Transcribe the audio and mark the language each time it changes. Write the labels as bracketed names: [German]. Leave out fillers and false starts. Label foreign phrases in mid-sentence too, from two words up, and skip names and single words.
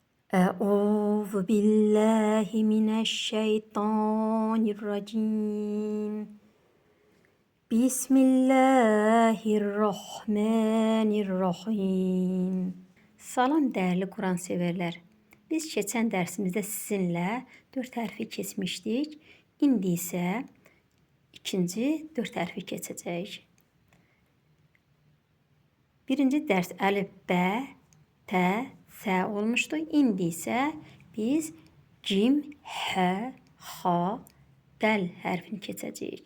[Arabic] أعوذ بالله من الشيطان الرجيم. بسم الله الرحمن الرحيم. [Azerbaijani] Salam değerli Kur'an severler. Biz geçen dersimizde sizinle 4 hərfi keçmişdik. İndi isə ikinci 4 hərfi keçəcəyik. Birinci dərs əlif, bə, tə, sə olmuşdu. İndi isə biz cim, hə, xa, dəl hərfini keçəcəyik.